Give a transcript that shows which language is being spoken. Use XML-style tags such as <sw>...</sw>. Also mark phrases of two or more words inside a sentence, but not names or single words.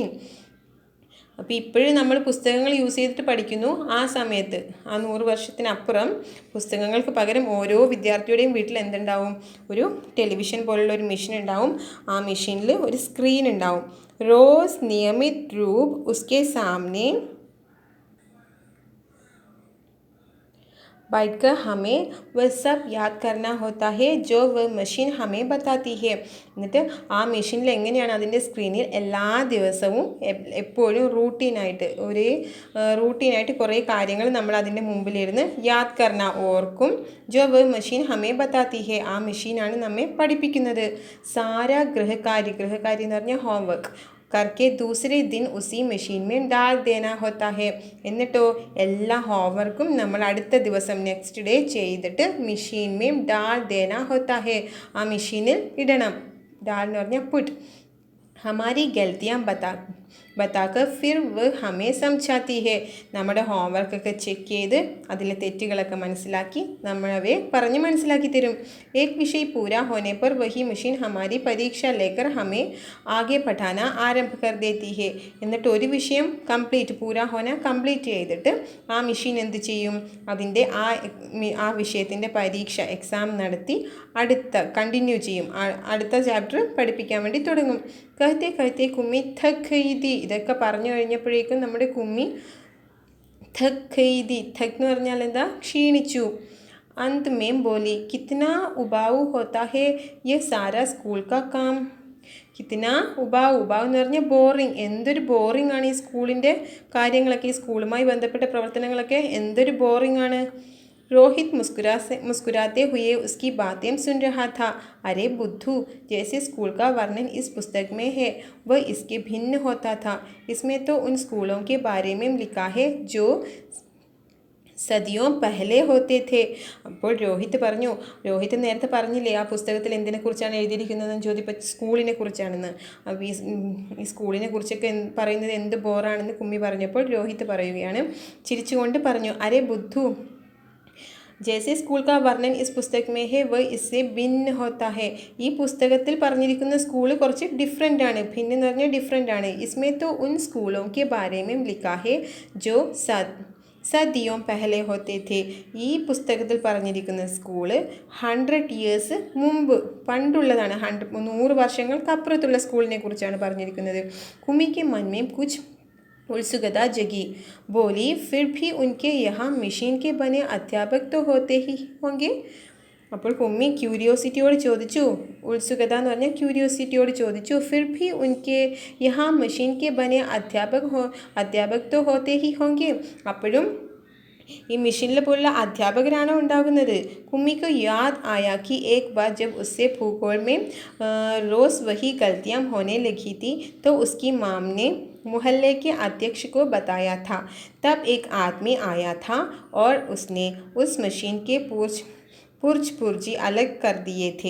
<ml>അപ്പോൾ ഇപ്പോഴും നമ്മൾ പുസ്തകങ്ങൾ യൂസ് ചെയ്തിട്ട് പഠിക്കുന്നു. ആ സമയത്ത് ആ 100 വർഷത്തിനപ്പുറം പുസ്തകങ്ങൾക്ക് പകരം ഓരോ വിദ്യാർത്ഥിയുടെയും വീട്ടിൽ എന്തുണ്ടാവും? ഒരു ടെലിവിഷൻ പോലുള്ള ഒരു മെഷീൻ ഉണ്ടാവും. ആ മെഷീനിൽ ഒരു സ്ക്രീൻ ഉണ്ടാവും.</ml> <hi>रोज़ नियमित रूप उसके सामने बैठकर हमें वह सब याद करना होता है जो वह मशीन हमें बताती है.</hi> <ml>എന്നിട്ട് ആ മെഷീനിൽ എങ്ങനെയാണ് അതിൻ്റെ സ്ക്രീനിൽ എല്ലാ ദിവസവും എപ്പോഴും റൂട്ടീനായിട്ട് കുറേ കാര്യങ്ങൾ നമ്മൾ അതിൻ്റെ മുമ്പിലിരുന്ന്</ml> <hi>याद करना,</hi> <ml>ഓർക്കും.</ml> <hi>जो वह मशीन हमें बताती है,</hi> <ml>ആ മെഷീനാണ് നമ്മെ പഠിപ്പിക്കുന്നത്.</ml> <hi>सारा गृहकारी</hi> <ml>എന്ന് പറഞ്ഞാൽ ഹോംവർക്ക്</ml> <hi>करके दूसरे दिन उसी मशीन में डाल देना होता है.</hi> <ml>എന്നിട്ടോ എല്ലാ ഹോംവർക്കും നമ്മൾ അടുത്ത ദിവസം</ml> <en>next day</en> <ml>ചെയ്തിട്ട്</ml> <hi>मशीन में डाल देना होता है,</hi> <ml>ആ മെഷീനിൽ ഇടണം. ഡാൽ എന്ന് പറഞ്ഞാൽ പുട്ട്.</ml> <hi>हमारी गलतियाँ बताकर फिर वह हमें समझाती है.</hi> <ml>നമ്മുടെ ഹോംവർക്കൊക്കെ ചെക്ക് ചെയ്ത് അതിലെ തെറ്റുകളൊക്കെ മനസ്സിലാക്കി നമ്മളവയെ പറഞ്ഞ് മനസ്സിലാക്കി തരും.</ml> <hi>एक विषय पूरा होने पर वही मशीन हमारी परीक्षा लेकर हमें आगे पढ़ाना आरंभ कर देती है.</hi> <ml>എന്നിട്ട് ഒരു വിഷയം കംപ്ലീറ്റ് ചെയ്തിട്ട് ആ മെഷീൻ എന്ത് ചെയ്യും? അതിൻ്റെ ആ വിഷയത്തിൻ്റെ പരീക്ഷ എക്സാം നടത്തി കണ്ടിന്യൂ ചെയ്യും. അടുത്ത ചാപ്റ്റർ പഠിപ്പിക്കാൻ വേണ്ടി തുടങ്ങും.</ml> <hi>കഹത്തെ കുമ്മി थक गई थी.</hi> <ml>ഇതൊക്കെ പറഞ്ഞു കഴിഞ്ഞപ്പോഴേക്കും നമ്മുടെ കുമ്മി</ml> <hi>थक गई थी</hi> <ml>എന്ന് പറഞ്ഞാൽ എന്താ? ക്ഷീണിച്ചു.</ml> <hi>अंत में बोली कितना उबाऊ होता है ये सारा स्कूल का काम. कितना उबाऊ</hi> <ml>എന്ന് പറഞ്ഞാൽ ബോറിങ്. എന്തൊരു ബോറിംഗ് ആണ് ഈ സ്കൂളിൻ്റെ കാര്യങ്ങളൊക്കെ, ഈ സ്കൂളുമായി ബന്ധപ്പെട്ട പ്രവർത്തനങ്ങളൊക്കെ എന്തൊരു ബോറിംഗ് ആണ്.</ml> <hi>रोहित मुस्कुराते हुए उसकी बातें सुन रहा था। अरे बुद्धू, जैसे स्कूल का वर्णन इस पुस्तक में है वह इसके भिन्न होता था। इसमें तो उन स्कूलों के बारे में लिखा है जो सदियों पहले होते थे।</hi> <ml>അപ്പോൾ രോഹിത് നേരത്തെ പറഞ്ഞില്ലേ ആ പുസ്തകത്തിൽ എന്തിനെക്കുറിച്ചാണ് എഴുതിയിരിക്കുന്നതെന്ന് ചോദിപ്പോൾ സ്കൂളിനെ കുറിച്ചാണെന്ന്. അപ്പോൾ ഈ സ്കൂളിനെ കുറിച്ചൊക്കെ പറയുന്നത് എന്ത് ബോറാണെന്ന് കുമ്മി പറഞ്ഞപ്പോൾ രോഹിത് പറയുകയാണ്, ചിരിച്ചുകൊണ്ട് പറഞ്ഞു,</ml> <hi>अरे बुद्धू, जैसे स्कूल का वर्णन इस पुस्तक में है वह इससे भिन्न होता है.</hi> <ml>ഈ പുസ്തകത്തിൽ പറഞ്ഞിരിക്കുന്ന സ്കൂൾ കുറച്ച് ഡിഫറെൻ്റ് ആണ്. ഭിന്ന എന്ന് പറഞ്ഞാൽ ഡിഫറെൻ്റ് ആണ്.</ml> <hi>इसमें तो उन स्कूलों के बारे में लिखा है जो सदियों पहले होते थे.</hi> <ml>ഈ പുസ്തകത്തിൽ പറഞ്ഞിരിക്കുന്ന സ്കൂള് 100 years മുമ്പ് പണ്ടുള്ളതാണ്. 100 വർഷങ്ങൾക്കപ്പുറത്തുള്ള സ്കൂളിനെ കുറിച്ചാണ് പറഞ്ഞിരിക്കുന്നത്.</ml> <hi>കുമിക്ക് मन में कुछ उत्सुकता जगी. बोली, फिर भी उनके यहाँ मशीन के बने अध्यापक तो होते ही होंगे.</hi> <ml>അപ്പോൾ കുമ്മി ക്യൂരിയോസിറ്റിയോട് ചോദിച്ചു, ഉത്സുകത എന്ന് പറഞ്ഞാൽ ക്യൂരിയോസിറ്റിയോട് ചോദിച്ചു,</ml> <hi>फिर भी उनके यहाँ मशीन के बने अध्यापक तो होते ही होंगे.</hi> <ml>അപ്പോഴും ഈ മെഷീനിലെ പോലുള്ള അധ്യാപകരാണോ ഉണ്ടാകുന്നത്?</ml> <hi>കുമ്മിക്ക് याद आया कि एक बार जब उससे भूगोल में रोज़ वही गलतियाँ होने लगी थी तो उसकी माम ने मोहल्ले के अध्यक्ष को बताया था. तब एक आदमी आया था और उसने उस मशीन के पुर्जी अलग कर दिए थे.</hi>